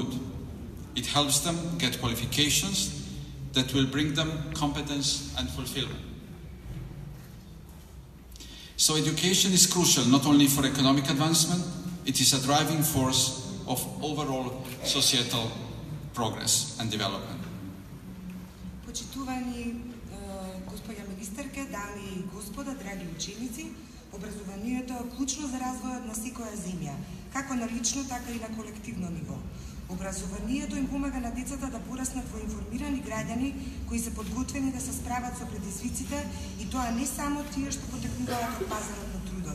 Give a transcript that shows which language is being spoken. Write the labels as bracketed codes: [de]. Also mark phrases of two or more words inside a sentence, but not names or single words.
[en] It helps them get qualifications that will bring them competence and fulfillment. So education is crucial not only for economic advancement, it is a driving force of overall societal progress and development. [mk] Почитувани госпоѓа министерке, дами и господа, драги ученици, образованието е клучно за развојот на секоја земја, како на лично, така и на колективно ниво. Образованието им помага на децата да пораснат во информирани граѓани кои се подготвени да се справат со предизвиците и тоа не само тие што потекнуваат од пазарот на трудот.